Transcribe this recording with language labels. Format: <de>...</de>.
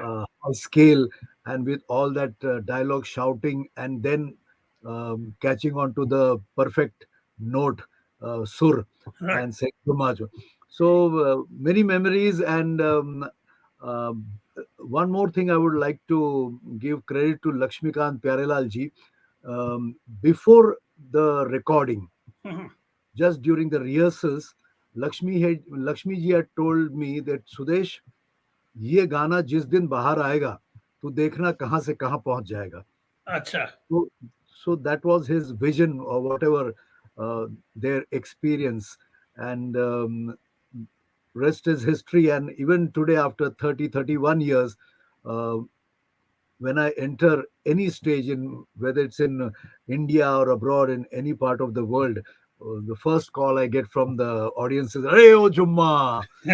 <en>high scale, and with all that dialogue shouting, and then catching on to the perfect note, sur, Right. and saying Kumaj. So many memories, and um, one more thing I would like to give credit to Lakshmikant Pyarelal ji. Before the recording, Mhm. just during the rehearsals, Lakshmi ji had told me that Sudesh,</en> <hi>ये गाना जिस दिन बाहर आएगा तो देखना कहाँ से कहाँ पहुंच जाएगा. Acha.</hi> <en>So, so that was his vision or whatever uh, their experience, and rest is history. And even today, after 31 years, uh, when I enter any stage, in whether it's in India or abroad in any part of the world, the first call I get from the audience is "Hey, oh Jumma!"</en>